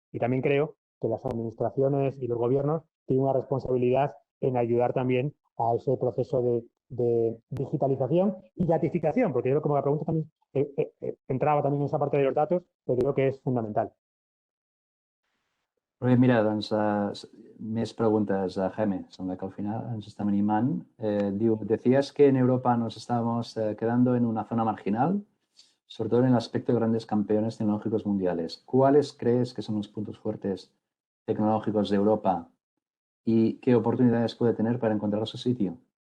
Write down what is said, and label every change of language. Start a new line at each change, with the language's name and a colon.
Spanish: Y también creo que las administraciones y los gobiernos tienen una responsabilidad en ayudar también a ese proceso de digitalización y datificación, porque yo creo que como la pregunta también entrava també en esa parte de los datos, que creo que és fundamental.
Catalan: Però bé, mira, doncs, més preguntes a Jaime. Sembla que al final ens estem animant. Diu,
Spanish: decías que en Europa nos estamos quedando en una zona marginal, sobre todo en el aspecto de grandes campeones tecnológicos mundiales. ¿Cuáles crees que son los puntos fuertes tecnológicos de Europa y qué oportunidades puede tener para encontrar su sitio?